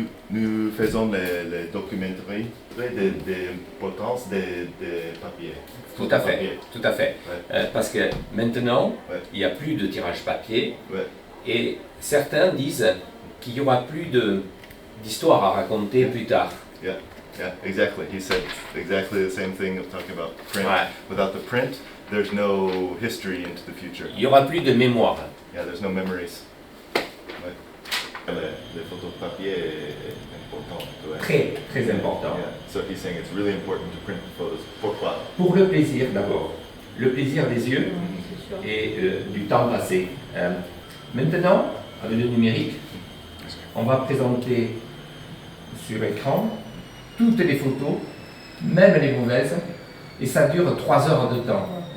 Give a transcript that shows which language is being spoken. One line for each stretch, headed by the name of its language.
French: Nous faisons les documentaires d'importance des papiers. Tout à fait, tout à fait. Parce que maintenant, il n'y a plus de tirage papier et certains disent qu'il n'y aura plus d'histoire à raconter plus tard.
English: Yeah, exactly. He said exactly the same thing of talking about print. Without the print, there's no history into the future.
French: Il n'y aura plus de mémoire.
English: Yeah, there's no memories.
French: Les photos de papier est important. Très, très important.
English: Yeah. So he's saying it's really important to print photos.
French: Pourquoi? Pour le plaisir d'abord. Le plaisir des yeux et du temps passé. Maintenant, avec le numérique, on va présenter sur écran toutes les photos, même les mauvaises, et ça dure 3 heures de temps.